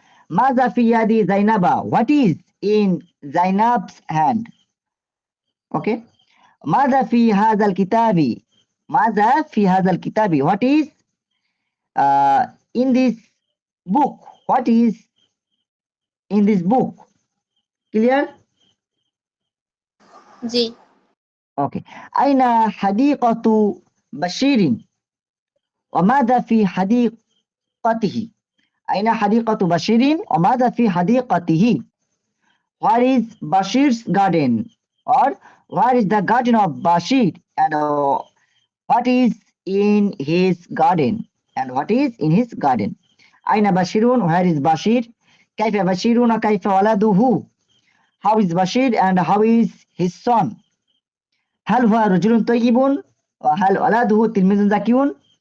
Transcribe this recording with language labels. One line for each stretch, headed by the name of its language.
Arabic: Maza fi yadi Zainaba,
English: what is in Zainab's hand? Okay.
Arabic: ماذا في هذا الكتاب,
English: ماذا في هذا الكتاب, what is in this book, what is in this book. Clear?
Bangla: G.
English: Okay.
Arabic: أين حديقة
English: بشير وماذا في حديقته
Arabic: أين حديقة بشير وماذا في حديقته
English: Where is Bashir's garden or where is the garden of Bashir and what is in his garden and what is in his garden
Arabic: أين بشير
English: where is Bashir
Arabic: كيف بشير وكيف ولده
English: how is Bashir and how is his son
Arabic: هل هو رجل طيب وهل ولده تلميذ ذكي